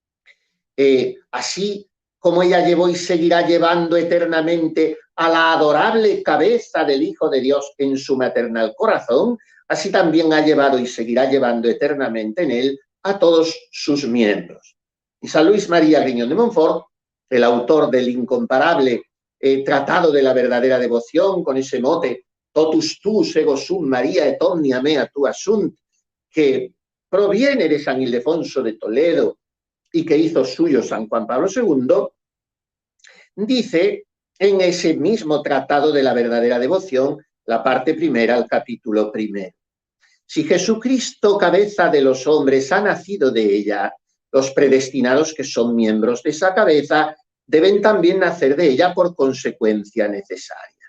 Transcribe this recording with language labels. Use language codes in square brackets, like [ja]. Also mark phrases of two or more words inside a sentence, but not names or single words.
[es] Así como ella llevó y seguirá llevando eternamente a la adorable cabeza del Hijo de Dios en su maternal corazón, así también ha llevado y seguirá llevando eternamente en él a todos sus miembros. Y San Luis María Grignon de Montfort, el autor del incomparable Tratado de la verdadera devoción, con ese mote [la] Totus tuus ego sum María et omnia mea tua sunt, [es] que proviene de San Ildefonso de Toledo y que hizo suyo San Juan Pablo II, dice en ese mismo Tratado de la verdadera devoción, la parte primera, el capítulo primero: si Jesucristo, cabeza de los hombres, ha nacido de ella, los predestinados que son miembros de esa cabeza deben también nacer de ella por consecuencia necesaria.